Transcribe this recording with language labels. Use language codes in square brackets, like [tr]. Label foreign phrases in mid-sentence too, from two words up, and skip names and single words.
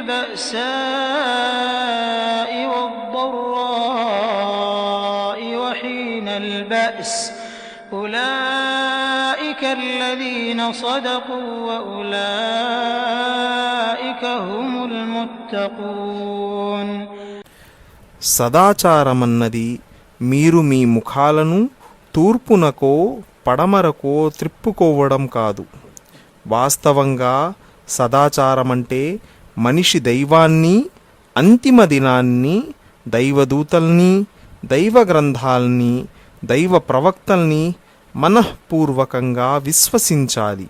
[ar] البأساء والضراء وحين البأس أولئك الذين صدقوا وأولئك هم المتقون. [te] సదాచారమన్నది మీరు మీ ముఖాలను తూర్పునకో పడమరకో త్రిప్పుకోవడం కాదు. వాస్తవంగా సదాచారమంటే మనిషి దైవాన్ని, అంతిమ దినాన్ని, దైవదూతల్ని, దైవ గ్రంథాల్ని, దైవ ప్రవక్తల్ని మనఃపూర్వకంగా విశ్వసించాలి.